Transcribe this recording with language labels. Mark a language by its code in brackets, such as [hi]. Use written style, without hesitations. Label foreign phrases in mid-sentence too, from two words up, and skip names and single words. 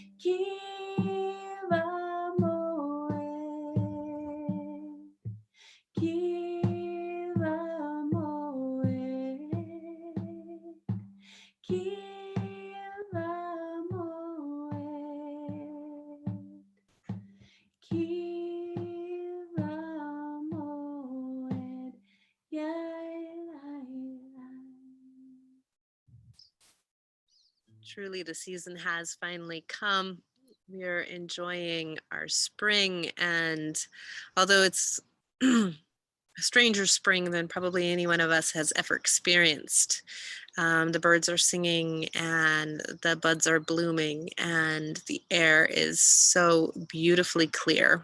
[he] Kiva Moed, Kiva Moed, Kiva Moed, Kiva Moed, Yai, lai, lai. [en] Truly, the season has finally come. We are enjoying our spring, and although it's a stranger spring than probably any one of us has ever experienced, the birds are singing and the buds are blooming and the air is so beautifully clear.